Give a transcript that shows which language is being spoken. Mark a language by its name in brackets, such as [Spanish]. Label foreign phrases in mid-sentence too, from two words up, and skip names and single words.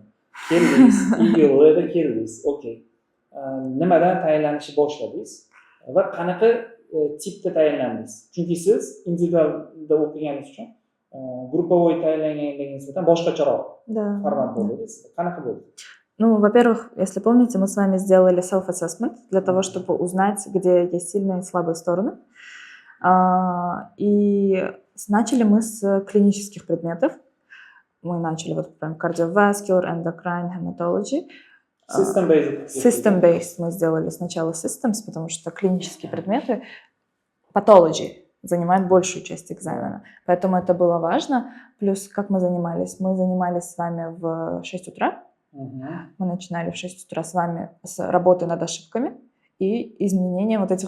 [Uzbek] Keldingiz, iyulda keldingiz. Okey. Nimadan tayyorlanishni boshladingiz va qanaqa tipda tayyorlandingiz? Chunki siz individualda o'qiganingiz uchun групповой tayyorlanganligiga nisbatan boshqacharoq format bo'ladi. Qanaqa bo'ldi? [Russian] Ну, во-первых, если помните, мы с вами сделали self-assessment для того, чтобы узнать, где есть сильные и слабые стороны. И начали мы с клинических предметов. Мы начали вот прям [English] cardiovascular, endocrine, hematology. [Russian] System-based мы сделали сначала systems, потому что клинические предметы, pathology, занимают большую часть экзамена. Поэтому это было важно. Плюс, как мы занимались? Мы занимались с вами в 6 утра. Мы начинали в 6 утра с вами с работы над ошибками и изменения вот этих.